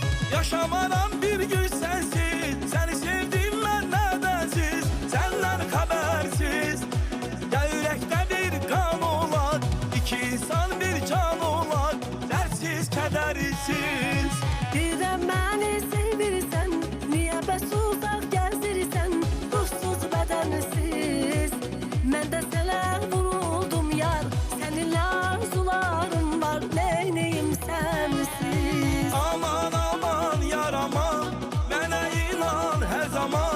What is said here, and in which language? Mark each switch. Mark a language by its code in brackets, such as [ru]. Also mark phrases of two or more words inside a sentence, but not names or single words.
[tr] Yaşamadan bir gün sensiz. Seni sevdim ben nedensiz. Senden habersiz. Ya yürekte bir kan olar, iki insan bir can olar. Dersiz kedersiz. [az] Birden beni sevirsen, niye bəs uzaq gəzdirsən? Ruhsuz bədənsiz. Mən də sənə vuruldum yar. Səninlə arzularım var, neyniyim sənsiz? Aman aman yar aman, mənə inan hər zaman.